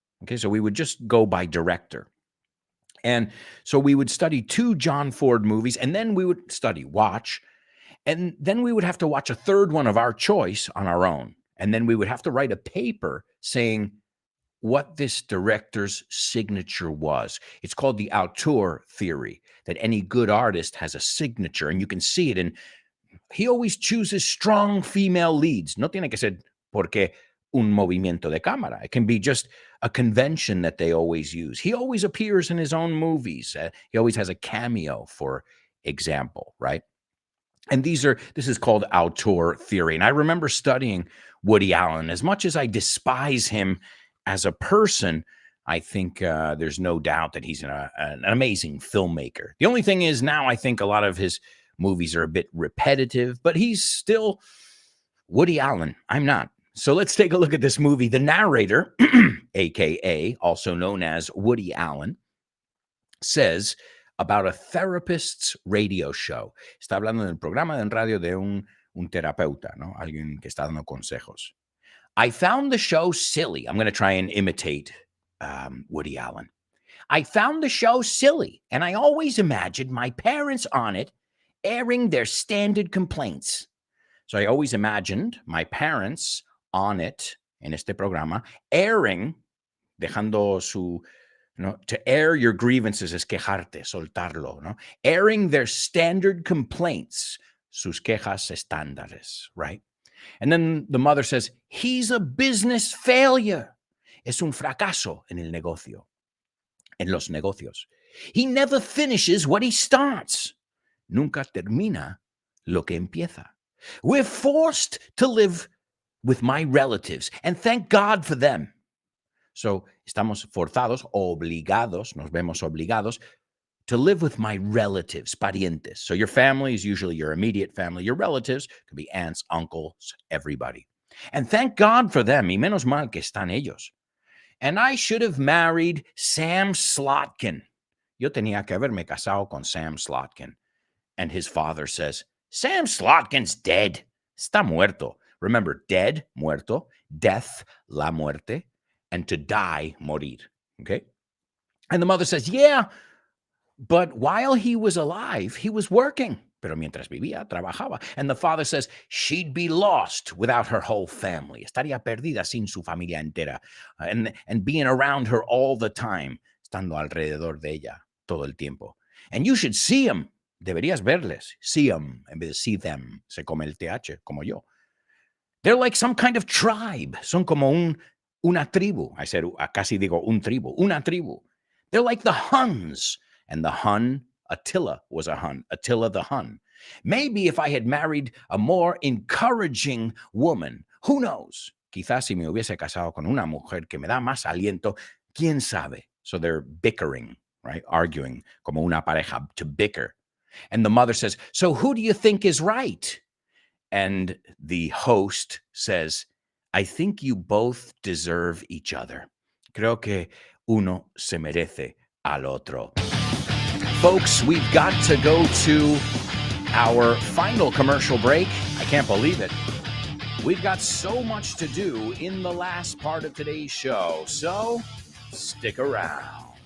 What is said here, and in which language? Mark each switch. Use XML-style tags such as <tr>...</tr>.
<en>Okay, so we would just go by director. And so we would study 2 John Ford movies, and then we would watch, and then we would have to watch a third one of our choice on our own. And then we would have to write a paper saying what this director's signature was. It's called the auteur theory, that any good artist has a signature, and you can see it. And he always chooses strong female leads.</en> <es>No tiene que ser porque un movimiento de cámara.</es> <en>It can be just a convention that they always use. He always appears in his own movies. He always has a cameo, for example, right? And this is called auteur theory. And I remember studying Woody Allen. As much as I despise him as a person, I think there's no doubt that he's an amazing filmmaker. The only thing is now I think a lot of his movies are a bit repetitive, but he's still Woody Allen. I'm not. So let's take a look at this movie. The narrator, aka also known as Woody Allen, says about a therapist's radio show.</en> <es>Está hablando del programa de radio de un terapeuta, ¿no? Alguien que está dando consejos.</es> <en>I found the show silly. I'm going to try and imitate Woody Allen. I found the show silly, and I always imagined my parents on it airing their standard complaints. So I always imagined my parents on it,</en> <es>en este programa,</es> <en>airing,</en> <es>dejando su,</es> <en>to air your grievances</en> <es>es quejarte, soltarlo, ¿no?</es> <en>Airing their standard complaints,</en> <es>sus quejas estándares,</es> <en>right? And then the mother says, he's a business failure.</en> <es>Es un fracaso en el negocio, en los negocios.</es> <en>He never finishes what he starts.</en> <es>Nunca termina lo que empieza.</es> <en>We're forced to live with my relatives, and thank God for them.</en> <es>So, estamos forzados, obligados, nos vemos obligados</es> <en>to live with my relatives,</en> <es>parientes.</es> <en>So your family is usually your immediate family. Your relatives could be aunts, uncles, everybody. And thank God for them.</en> <es>Y menos mal que están ellos.</es> <en>And I should have married Sam Slotkin.</en> <es>Yo tenía que haberme casado con Sam Slotkin.</es> <en>And his father says, Sam Slotkin's dead.</en> <es>Está muerto.</es> <en>Remember, dead, muerto, death,</en> <es>la muerte,</es> <en>and to die, morir. Okay? And the mother says, yeah, but while he was alive, he was working.</en> <es>Pero mientras vivía, trabajaba.</es> <en>And the father says, she'd be lost without her whole family.</en> <es>Estaría perdida sin su familia entera.</es> <en>And being around her all the time.</en> <es>Estando alrededor de ella todo el tiempo.</es> <en>And you should see him.</en> <es>Deberías verles.</es> <en>See them</en> <es>en vez de</es> <en>see them.</en> <es>Se come el TH, como yo.</es> <en>They're like some kind of tribe.</en> <es>Son como una tribu. Casi digo un tribu. Una tribu.</es> <en>They're like the Huns. And the Hun Attila was a Hun. Attila the Hun. Maybe if I had married a more encouraging woman, who knows?</en> <es>Quizás si me hubiese casado con una mujer que me da más aliento, quién sabe.</es> <en>So they're bickering, right? Arguing,</en> <es>como una pareja,</es> <en>to bicker. And the mother says, so who do you think is right? And the host says, I think you both deserve each other.</en> <es>Creo que uno se merece al otro.</es> <en>Folks, we've got to go to our final commercial break. I can't believe it. We've got so much to do in the last part of today's show, so stick around.</en>